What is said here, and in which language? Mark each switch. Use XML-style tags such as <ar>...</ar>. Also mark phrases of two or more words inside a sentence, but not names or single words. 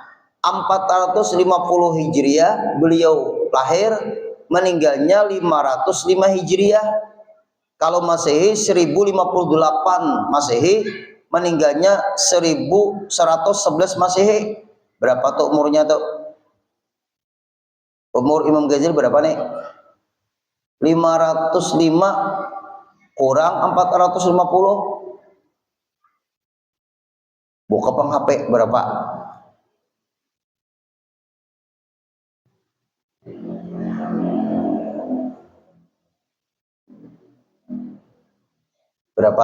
<id>450 Hijriah beliau lahir, meninggalnya 505 Hijriah. Kalau Masehi 1058 Masehi, meninggalnya 1111 Masehi. Berapa tuh umurnya tuh? Umur Imam Ghazali berapa nih? 505 kurang 450. Buka peng HP berapa? Berapa?</id>